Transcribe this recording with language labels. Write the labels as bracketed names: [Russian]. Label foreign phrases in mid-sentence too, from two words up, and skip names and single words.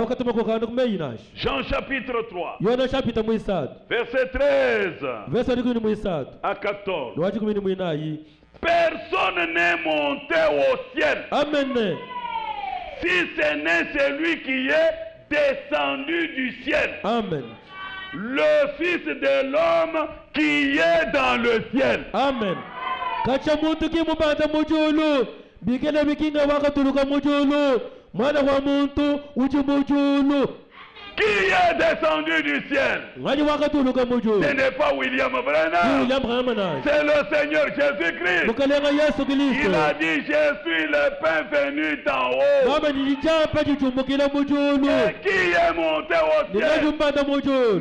[French] Jean chapitre 3. Verset 13 à 14. Personne n'est monté au ciel. Amen. Si ce n'est celui qui est descendu du ciel. Amen. Le Fils de l'homme qui est dans le ciel. [Luba-Katanga] Amen. Kachamuntu ki mubanda mujulu bigele bikinga wakatuluka mujulu mwana wa muntu uji mujulu. [French] Qui est descendu du ciel? Ce n'est pas William Branham, c'est le Seigneur Jésus-Christ. Il a dit, je suis le pain venu d'en haut. Et qui est monté au ciel?